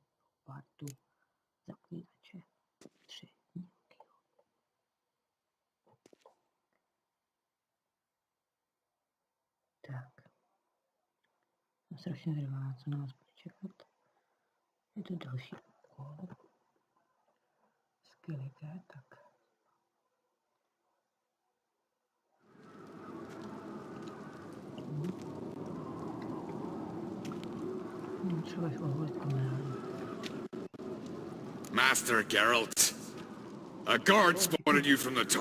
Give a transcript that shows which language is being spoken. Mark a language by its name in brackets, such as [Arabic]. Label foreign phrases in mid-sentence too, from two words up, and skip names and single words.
[Czech] partu Zaklínače 3 Divokýho. Tak. Jsem strašně zvědavá, co na nás bude čekat. Je to další úkol. Skvělé, tak. [English] Master Geralt, a guard spotted you from the tower.